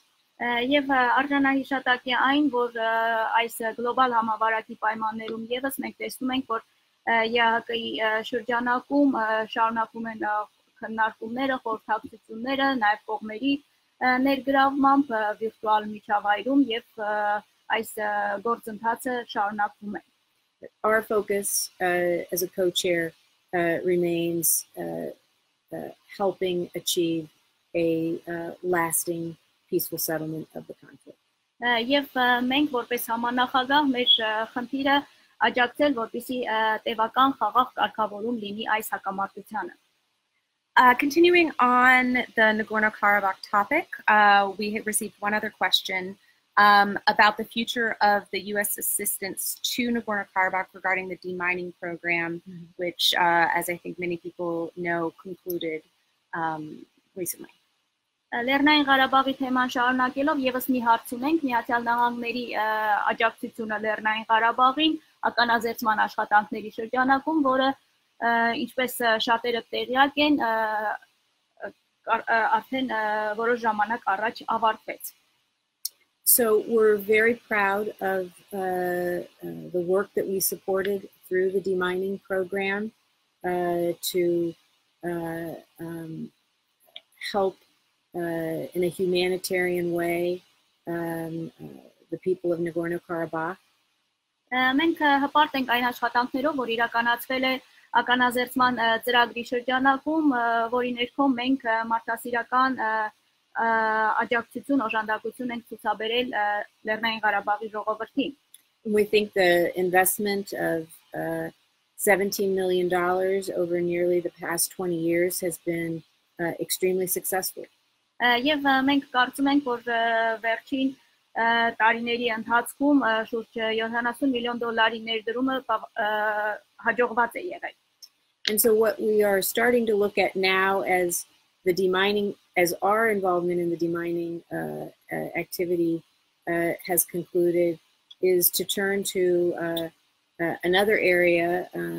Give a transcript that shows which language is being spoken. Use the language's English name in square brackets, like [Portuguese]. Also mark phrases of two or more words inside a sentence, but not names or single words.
[Armenian] Եվ արժանահիշատակ է այն, որ այս գլոբալ համավարակի պայմաններում եւս մենք տեսնում ենք, որ ԵԱՀԿ-ի շրջանակում շարունակում են քննարկումները, խորհրդակցությունները, նաև կողմերի ներգրավմամբ վիրտուալ միջավայրում եւ այս գործընթացը շարունակվում է. [English] Our focus as a co-chair remains helping achieve a lasting peaceful settlement of the conflict. [Armenian] Եվ մենք որպես համանախագահ մեր խնդիրը աջակցել որպեսզի տևական խաղաղ կարգավորում լինի այս հակամարտությանը. [English] Continuing on the Nagorno-Karabakh topic, we have received one other question about the future of the U.S. assistance to Nagorno-Karabakh regarding the demining program, which, as I think many people know, concluded recently. [Armenian] Լեռնային Ղարաբաղի թեման շարունակելով եւս մի հարց ունենք Միացյալ Նահանգների աջակցությունը Լեռնային Ղարաբաղին ականազերծման աշխատանքների շրջանակում, որը ինչպես շատերը տեղյակ են արդեն որոշ ժամանակ առաջ ավարտվեց. [English] So we're very proud of the work that we supported through the demining program to help in a humanitarian way the people of Nagorno-Karabakh. [Armenian] Մենք հպարտ ենք այն աշխատանքներով, որ իրականացվել է ականազերծման ծրագրի շրջանակում, որի ներքո մենք մարդասիրական աջակցություն, օժանդակություն ենք ցուցաբերել Լեռնային Ղարաբաղի ժողովրդին. [English] We think the investment of $17 million over nearly the past 20 years has been extremely successful. [Armenian] Եվ մենք կարծում ենք, որ վերջին տարիների ընթացքում շուրջ $70 միլիոն ներդրումը հաջողված է եղել. [English] And so what we are starting to look at now as the demining, as our involvement in the demining activity has concluded, is to turn to another area,